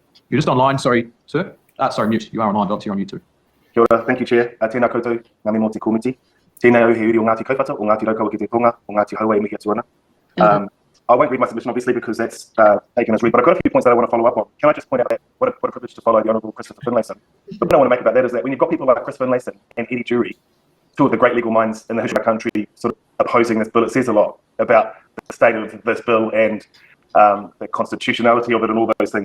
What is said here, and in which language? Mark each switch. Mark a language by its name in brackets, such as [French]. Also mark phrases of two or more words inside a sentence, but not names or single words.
[English] You're just online, sorry, sir. Sorry, mute. You are online, Dots. You're on mute too. [Māori] Kia ora, [English] thank you, Chair. [Māori] Tēnā koutou, ngā me mō te komiti. Tēnā au he uri o Ngāti Kauwhata, o Ngāti Raukawa ki te tonga, o Ngāti Haua e mihi atu ana. [English] I won't read my submission, obviously, because that's taken as read, but I've got a few points that I want to follow up on. Can I just point out that what a privilege to follow the Honourable Christopher Finlayson. The point I want to make about that is that when you've got people like Chris Finlayson and Eddie Jury, two of the great legal minds in the history of our country, sort of opposing this bill, it says a lot about the state of this bill and the constitutionality of it and all those things.